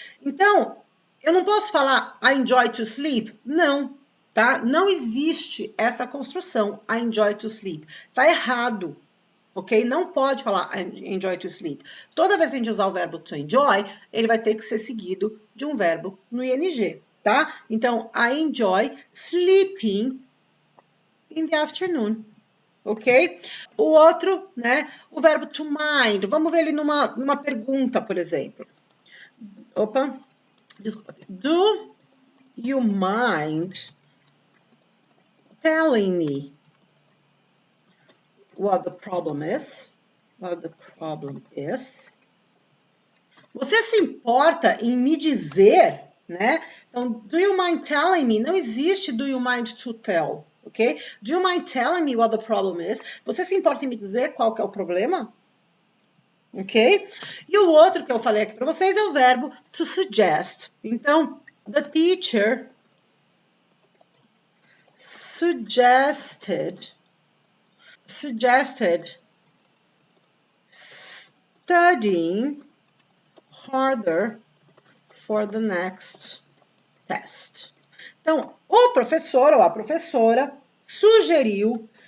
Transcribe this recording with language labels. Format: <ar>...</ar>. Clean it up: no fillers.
<pt>Então, eu não posso falar</pt> <en>I enjoy to sleep?</en> <pt>Não, tá? Não existe essa construção,</pt> <en>I enjoy to sleep.</en> <pt>Tá errado, ok? Não pode falar</pt> <en>I enjoy to sleep.</en> <pt>Toda vez que a gente usar o verbo to enjoy, ele vai ter que ser seguido de um verbo no ing, tá?</pt> <en>Então, I enjoy sleeping in the afternoon.</en> <pt>Ok? O outro, né? O verbo to mind. Vamos ver ele numa pergunta, por exemplo. Opa, desculpa.</pt> <en>Do you mind telling me what the problem is? What the problem is?</en> <pt>Você se importa em me dizer, né? Então,</pt> <en>do you mind telling me?</en> <pt>Não existe</pt> <en>do you mind to tell,</en> <pt>ok?</pt> <en>Do you mind telling me what the problem is?</en> <pt>Você se importa em me dizer qual que é o problema? Ok? E o outro que eu falei aqui para vocês é o verbo to suggest.</pt> <en>Então, the teacher suggested studying harder for the next test.</en> <pt>Então, o professor ou a professora sugeriu</pt>